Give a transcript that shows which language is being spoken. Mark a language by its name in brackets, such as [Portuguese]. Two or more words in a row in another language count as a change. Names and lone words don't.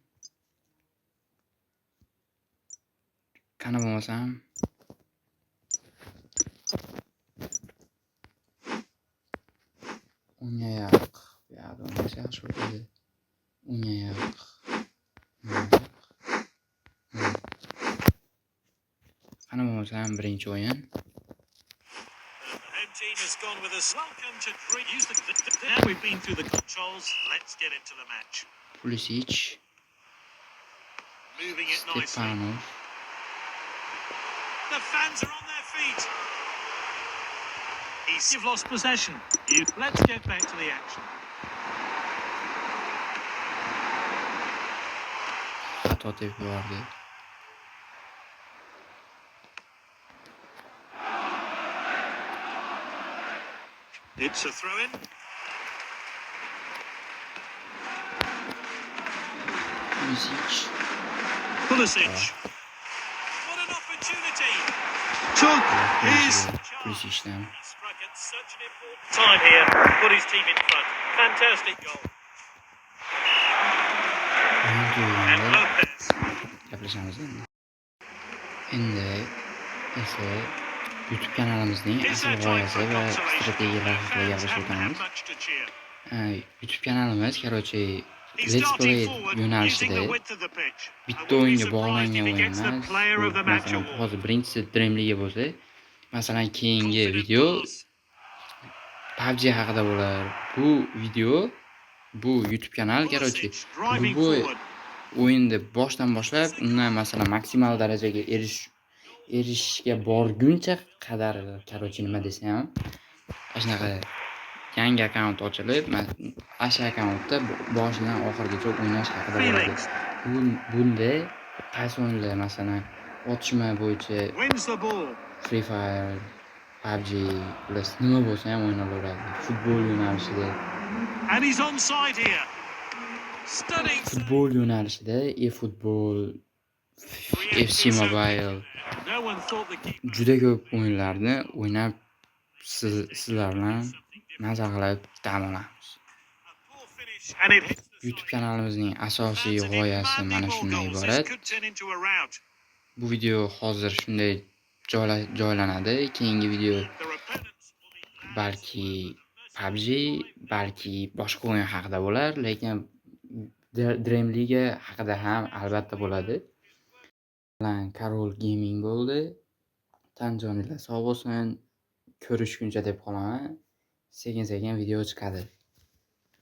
[Uzbek] Qani bo'lmasam unga yoq. Bu yoqda o'ynash yaxshi bo'ladi. Unga yoq. Qani bo'lmasam birinchi o'yin. [English] Team has gone with us. Welcome to Dream. Now we've been through the controls. Let's get into the match. Pulisic, Moving it nicely. Stepanov, The fans are on their feet. You've lost possession. Let's get back to the action. [Uzbek] xato tepib yubordi. [English] It's a throw-in. Pulisic. What an opportunity. Took his [Uzbek] Pulisic'dan. [English] He struck at such an important time here. Put his team in front. Fantastic goal. And Lopez. [Uzbek] Gaplashamiz endi. Endi esa YouTube kanalimizning [English] It's [Uzbek] asl [English] that time [Uzbek] g'oyasi [English] for [Uzbek] va [English] consolation. [Uzbek] strategiyalar haqida [English] Fans [Uzbek] gaplashib [English] haven't had [Uzbek] o'tamiz. [English] much to cheer. [Uzbek] YouTube kanalimiz, короче, [English] He's Let's starting Play forward, using [Uzbek] yo'nalishida [English] the width of the pitch. I [Uzbek] bitta [English] wouldn't be [Uzbek] o'yinga [English] surprised [Uzbek] bog'langan [English] if he [Uzbek] o'yin [English] gets the [Uzbek] emas. [English] player of the match [Uzbek] Masalan, [English] award. [Uzbek] hozir birinchisi Dream Liga bo'lsa, masalan, keyingi [English] Confident [Uzbek] video [English] pass. [Uzbek] PUBG haqida bo'lar. Bu video, bu YouTube kanal, короче, [English] Pulisic driving [Uzbek] любой [English] forward. [Uzbek] o'yinni boshdan boshlab, undan masalan maksimal darajaga erishishga borguncha qadar, короче, nima desam, shunaqa yangi akkaunt ochilib, shu akkauntda boshidan oxirigacha o'ynash haqida bo'ladi. Bunda qaysi o'yinlar, masalan, otishma bo'yicha [English] Wins the ball. [Uzbek] Free Fire, PUBG, plus nima bo'lsa ham o'ynalaveradi. Futbol yo'nalishida, [English] And he's onside here. Stunning. [Uzbek] futbol yo'nalishida eFootball, FC Mobile [English] No one thought the keeper. [Uzbek] juda ko'p o'yinlarni o'ynab sizlar bilan maza qilib dam olamiz. [English] Poor finish. And it hits the [Uzbek] YouTube kanalimizning asosiy g'oyasi mana shundan iborat. [English] Could turn into a rout. [Uzbek] Bu video hozir shunday joylanadi. Keyingi video [English] Their opponents will be [Uzbek] balki PUBG, balki boshqa o'yin haqida bo'lar, lekin Dream Liga haqida ham albatta bo'ladi. Bilan Carol Gaming bo'ldi. Tan joninglar sog' bo'lsin. Ko'rishguncha deb qolaman. Sekin-sekin video chiqadi.